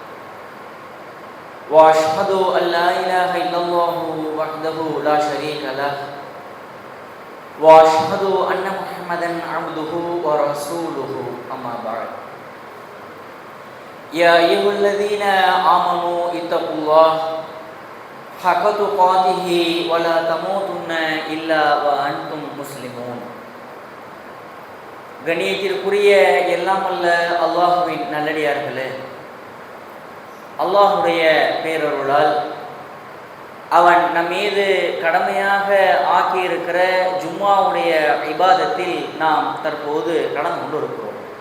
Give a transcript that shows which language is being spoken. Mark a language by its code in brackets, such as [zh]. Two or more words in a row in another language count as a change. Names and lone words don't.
[ar] وأشهد أن لا إله إلا الله وحده لا شريك له وأشهد أن محمدا عبده ورسوله أما بعد. يا أيها الذين آمنوا اتقوا الله حق تقاته ولا تموتن إلا وأنتم مسلمون. [ta] கண்ணியத்திற்குரிய எல்லாம் அல்ல அல்லாஹுவின் நல்லடியார்களே, அல்லாஹுடைய பேரருளால் அவன் நம் மீது கடமையாக ஆக்கியிருக்கிற ஜும்மாவுடைய இபாதத்தில் நாம் தற்போது கலந்து கொண்டிருக்கிறோம்.